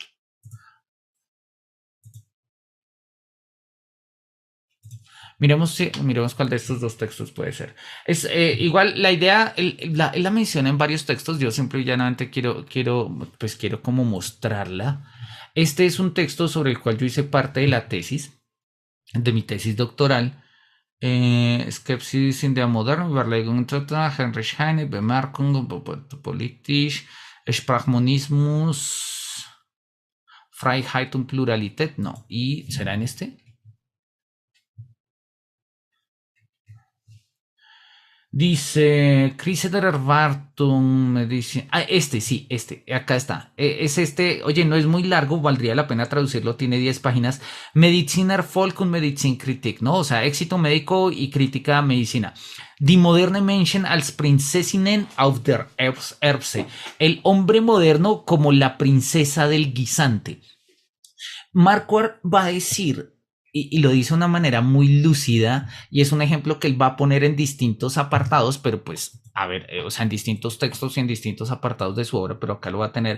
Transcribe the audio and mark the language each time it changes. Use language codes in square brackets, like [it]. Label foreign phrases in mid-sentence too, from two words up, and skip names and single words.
[es] Miremos cuál de estos dos textos puede ser. Es igual la idea, él la menciona en varios textos. Yo siempre y llanamente quiero como mostrarla. Este es un texto sobre el cual yo hice parte de la tesis, de mi tesis doctoral. [de] Skepsis in der Moderne, Überlegung Heinrich Heine, Bemerkung, Politisch, Sprachmonismus, Freiheit und Pluralität. [es] No, ¿y será en este? Dice, [de] Krise der Erwartung, [es] me dice, sí, acá está. Es este, oye, no es muy largo, valdría la pena traducirlo, tiene 10 páginas. [de] Mediziner Volk und Medizinkritik, [es] ¿no? O sea, éxito médico y crítica a medicina. [de] Die moderne Menschen als Prinzessinnen auf der Erbse. [es] El hombre moderno como la princesa del guisante. Marquardt va a decir, y lo dice de una manera muy lúcida, y es un ejemplo que él va a poner en distintos apartados, pero pues, a ver, o sea, en distintos textos y en distintos apartados de su obra, pero acá lo va a tener.